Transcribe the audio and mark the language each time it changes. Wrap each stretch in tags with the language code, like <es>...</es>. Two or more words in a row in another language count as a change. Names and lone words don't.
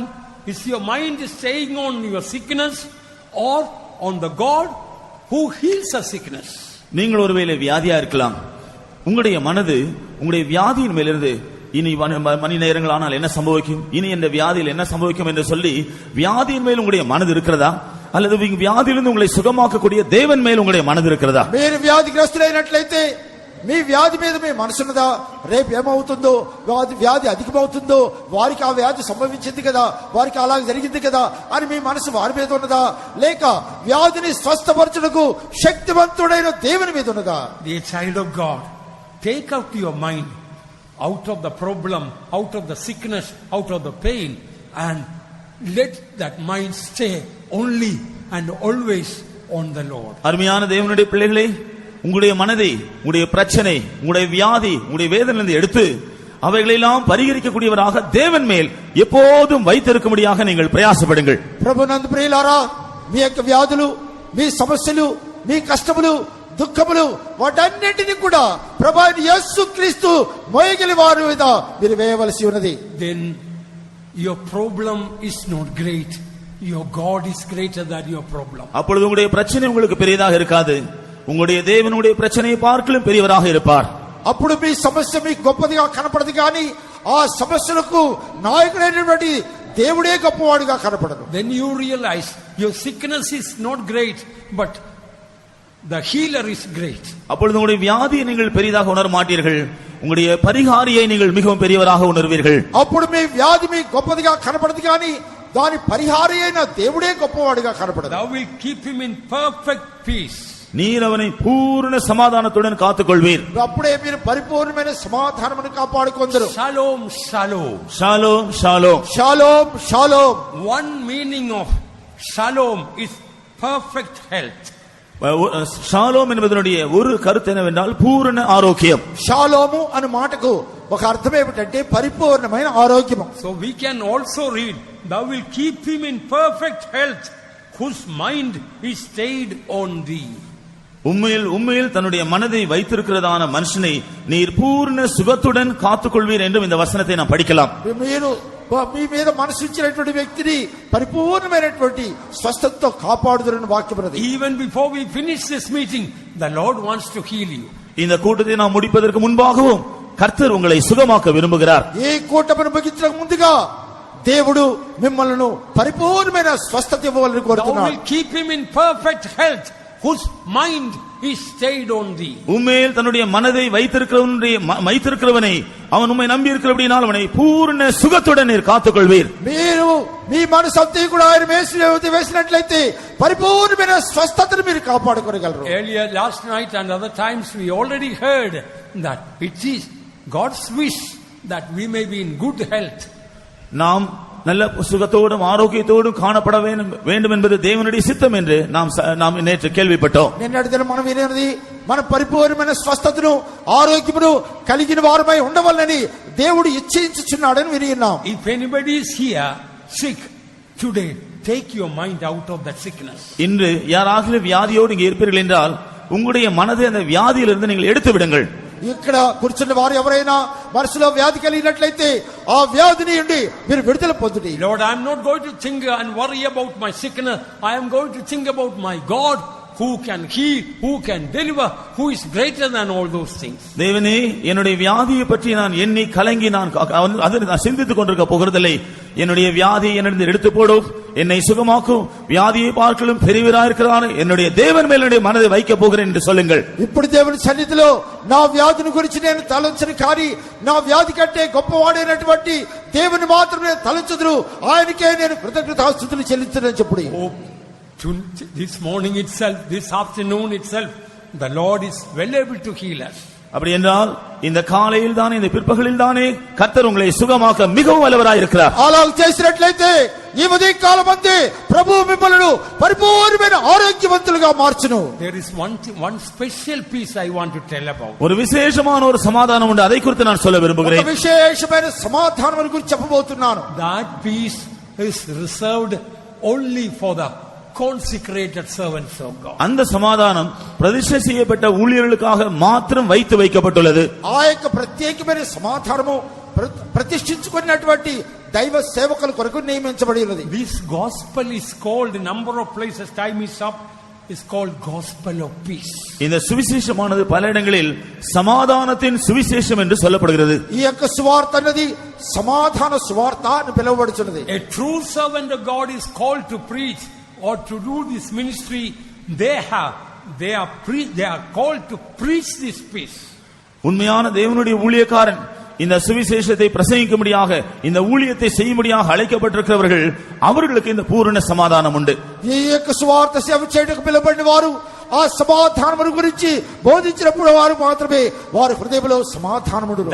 <en>Is your mind staying on your sickness or on the God who heals the sickness?</en> <ta>நீங்கள் ஒருவேளை வியாதியா இருக்கலாம். உங்களுடைய மனது உங்களுடைய வியாதியின் மேலிருந்து இனி மணி நேரங்கள் ஆனால் என்ன சம்பவிக்கும், இனி இந்த வியாதியில் என்ன சம்பவிக்கும் என்று சொல்லி வியாதியின் மேல் உங்களுடைய மனது இருக்கிறதா அல்லது வியாதியிலிருந்து உங்களை சுகமாக்கக்கூடிய தேவன் மேல் உங்களுடைய மனது இருக்கிறதா?</ta> <te>మీరు వ్యాధిగ్రస్తులైనట్లయితే మీ వ్యాధి మీద మీ మనసున్నదా? రేపు ఏమవుతుందో, వ్యాధి అధికమవుతుందో, వారికి ఆ వ్యాధి సంభవించింది కదా, వారికి అలా జరిగింది కదా అని మీ మనసు వారి మీద ఉన్నదా? లేక వ్యాధిని స్వస్థపరచుటకు శక్తివంతుడైన దేవుని మీద ఉన్నదా?</te> <en>Dear child of God, take out your mind out of the problem, out of the sickness, out of the pain, and let that mind stay only and always on the Lord.</en> <ta>அருமையான தேவனுடைய பிள்ளைகளே, உங்களுடைய மனதை உங்களுடைய பிரச்சனை, உங்களுடைய வியாதி, உங்களுடைய வேதனையிலிருந்து எடுத்து அவைகளெல்லாம் பரிகரிக்கக்கூடியவராக தேவன் மேல் எப்போதும் வைத்திருக்கும்படியாக நீங்கள் பிரயாசப்படுங்கள்.</ta> <te>ప్రభునందు ప్రియులారా, మీ యొక్క వ్యాధులు, మీ సమస్యలు, మీ కష్టములు, దుఃఖములు వాటన్నిటిని కూడా ప్రభువైన యేసుక్రీస్తు మోయగలి వారి మీద మీరు వేయవలసి ఉన్నది.</te> <en>Then your problem is not great, your God is greater than your problem.</en> <ta>அப்பொழுது உங்களுடைய பிரச்சனை உங்களுக்கு பெரியதாக இருக்காது, உங்களுடைய தேவனுடைய பிரச்சனையை பார்க்கலும் பெரியவராக இருப்பார்.</ta> <te>అప్పుడు మీ సమస్య మీకు గొప్పదిగా కనపడదు కానీ ఆ సమస్యలకు నాయకుడైనటువంటి దేవుడే గొప్పవాడిగా కనపడదు.</te> <en>Then you realize your sickness is not great, but the healer is great.</en> <ta>அப்பொழுது உங்களுடைய வியாதியை நீங்கள் பெரிதாக உணர மாட்டீர்கள், உங்களுடைய பரிகாரியை நீங்கள் மிகவும் பெரியவராக உணர்வீர்கள்.</ta> <te>అప్పుడు మీ వ్యాధి మీకు గొప్పదిగా కనపడదు కానీ దాని పరిహారి అయిన దేవుడే గొప్పవాడిగా కనపడదు.</te> <en>Thou will keep him in perfect peace.</en> <ta>நீர் அவனை பூரண சமாதானத்துடன் காத்துக்கொள்வீர்.</ta> <te>అప్పుడే మీరు పరిపూర్ణమైన సమాధానమును కాపాడుకొందరు.</te> <he>Shalom, shalom. שלום שלום. שלום שלום.</he> <en>One meaning of shalom is perfect health.</en> <ta>ஷாலோம் என்பதனுடைய ஒரு கருத்து என்னவென்றால் பூரண ஆரோக்கியம்.</ta> <te>షాలోము అనే మాటకు ఒక అర్థం ఏమిటంటే పరిపూర్ణమైన ఆరోగ్యము.</te> <en>So we can also read, thou will keep him in perfect health whose mind is stayed on thee.</en> <ta>உண்மையில் தன்னுடைய மனதை வைத்திருக்கிறதான மனுஷனை நீர் பூர்ண சுகத்துடன் காத்துக்கொள்வீர் என்றும் இந்த வசனத்தை நாம் படிக்கலாம்.</ta> <te>మీరు మీ మీద మనసు ఇచ్చినటువంటి వ్యక్తిని పరిపూర్ణమైనటువంటి స్వస్థతతో కాపాడుదురని వాక్యం ఉన్నది.</te> <en>Even before we finish this meeting, the Lord wants to heal you.</en> <ta>இந்த கூட்டத்தை நாம் முடிப்பதற்கு முன்பாகவும் கர்த்தர் உங்களை சுகமாக்க விரும்புகிறார்.</ta> <te>ఈ కూటమిని ముగించక ముందుగా దేవుడు మిమ్మల్ని పరిపూర్ణమైన స్వస్థత ఇవ్వాలని</te> <en>Thou</en> <te>కోరుతున్నాడు.</te> <en>will keep him in perfect health whose mind is stayed on thee.</en> <ta>உண்மையில் தன்னுடைய மனதை வைத்திருக்கிறவனை அவன் உம்மை நம்பி இருக்கிறபடியால் அவனை பூர்ண சுகத்துடன் நீர் காத்துக்கொள்வீர்.</ta> <te>మీరు మీ మనసు అంతా కూడా ఆయన వేసినట్లయితే పరిపూర్ణమైన స్వస్థతను మీరు కాపాడుకోగలరు.</te> <en>Earlier last night and other times we already heard that it is God's wish that we may be in good health.</en> <ta>நாம் நல்ல சுகத்தோடும் ஆரோக்கியத்தோடும் காணப்பட வேண்டும் என்பது தேவனுடைய சித்தம் என்று நாம் நேற்று கேள்விப்பட்டோம்.</ta> <te>నిన్నటి దినం మనం వినేది మన పరిపూర్ణమైన స్వస్థతను ఆరోగ్యమును కలిగిన వారమై ఉండవాలని దేవుడు ఇచ్ఛించుచున్నాడని విన్నాం.</te> <en>If anybody is here sick today, take your mind out of that sickness.</en> <ta>இன்று யாராகிலும் வியாதியோடு இங்கே இருப்பீர்கள் என்றால் உங்களுடைய மனதை அந்த வியாதியிலிருந்து நீங்கள் எடுத்து விடுங்கள்.</ta> <te>ఇక్కడ కూర్చున్న వారు ఎవరైనా మనసులో వ్యాధి కలిగినట్లయితే ఆ వ్యాధిని నుండి మీరు విడుదల పొందుడి.</te> <en>Lord, I am not going to think and worry about my sickness. I am going to think about my God who can heal, who can deliver, who is greater than all those things.</en> <ta>தேவனே, என்னுடைய வியாதியை பற்றி நான் எண்ணி கலங்கி நான் சிந்தித்துக் கொண்டிருக்க போகிறதில்லை. என்னுடைய வியாதியை என்னிடம் எடுத்து போடும், என்னை சுகமாக்கும், வியாதியை பார்க்கலும் பெரியவராயிருக்கிறான் என்னுடைய தேவன் மேல் என்னுடைய மனதை வைக்க போகிறேன் என்று சொல்லுங்கள்.</ta> <te>ఇప్పుడు దేవుని సన్నిధిలో నా వ్యాధిని గురించి నేను తలంచను, కానీ నా వ్యాధి కంటే గొప్పవాడైనటువంటి దేవుని మాత్రమే తలంచుదురు, ఆయనకే నేను కృతజ్ఞతాస్తుతులు చెల్లించునని చెప్పుడి.</te> <en>This morning itself, this afternoon itself, the Lord is well able to heal us.</en> <ta>அப்படி என்றால் இந்த காலையில் தானே இந்த பிற்பகலில் தானே கர்த்தர் உங்களை சுகமாக்க மிகவும் வல்லவராய் இருக்கிறார்.</ta> <te>అలా చేసినట్లయితే ఈ ఉదయ కాలమందే ప్రభువు మిమ్మల్ని పరిపూర్ణమైన ఆరోగ్యవంతులుగా మార్చును.</te> <en>There is one special piece I want to tell about.</en> <ta>ஒரு விசேஷமான ஒரு சமாதானம் உண்டு, அதை குறித்து நான் சொல்ல விரும்புகிறேன்.</ta> <te>ఒక విశేషమైన సమాధానం గురించి చెప్పబోతున్నాను.</te> <en>That peace is reserved only for the consecrated servants of God.</en> <ta>அந்த சமாதானம் பிரதிஷ்டை செய்யப்பட்ட ஊழியர்களுக்காக மாத்திரம் வைக்கப்பட்டுள்ளது.</ta> <te>ఆ యొక్క ప్రత్యేకమైన సమాధానము ప్రతిష్ఠించుకున్నటువంటి దైవ సేవకుల కొరకు నియమించబడి ఉన్నది.</te> <en>This gospel is called, in number of places, time is up, is called gospel of peace.</en> <ta>இந்த சுவிசேஷமானது பல இடங்களில் சமாதானத்தின் சுவிசேஷம் என்று சொல்லப்படுகிறது.</ta> <te>ఈ యొక్క సువార్త అన్నది సమాధాన సువార్త అని పిలువబడుచున్నది.</te> <en>A true servant of God is called to preach or to do this ministry. They are called to preach this peace.</en> <ta>உண்மையான தேவனுடைய ஊழியக்காரன் இந்த சுவிசேஷத்தை பிரசங்கிக்கும்படியாக இந்த ஊழியத்தை செய்யும்படியாக அழைக்கப்பட்டிருக்கிறவர்கள், அவர்களுக்கு இந்த பூரண சமாதானம் உண்டு.</ta> <te>ఈ యొక్క సువార్త సేవ చేయడానికి పిలువబడిన వారు ఆ సమాధానం గురించి బోధించినప్పుడు వారు మాత్రమే వారి హృదయంలో సమాధానం ఉంటుంది.</te>